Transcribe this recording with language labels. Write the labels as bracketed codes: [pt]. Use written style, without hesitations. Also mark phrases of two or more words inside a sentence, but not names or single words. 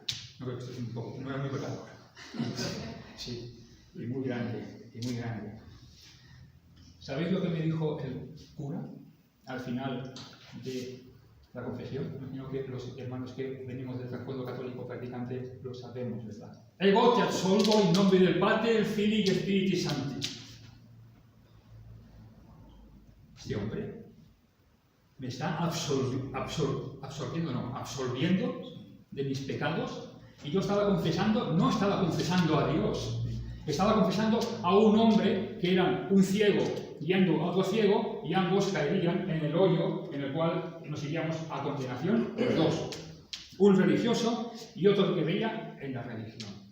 [es] No creo que esto es un poco, no era muy pecador. Sí, y muy grande. ¿Sabéis lo que me dijo el cura al final de la confesión? Imagino que los hermanos que venimos del trasfondo católico practicante lo sabemos, ¿verdad? [la] Ego te absolvo in nomine [es] del Padre, [la] Filii et Spiritus Sancti. [es] Este hombre me está absolviendo de mis pecados, y yo no estaba confesando a Dios, estaba confesando a un hombre que era un ciego guiando a otro ciego, y ambos caerían en el hoyo en el cual nos iríamos a condenación, los dos, un religioso y otro que veía en la religión.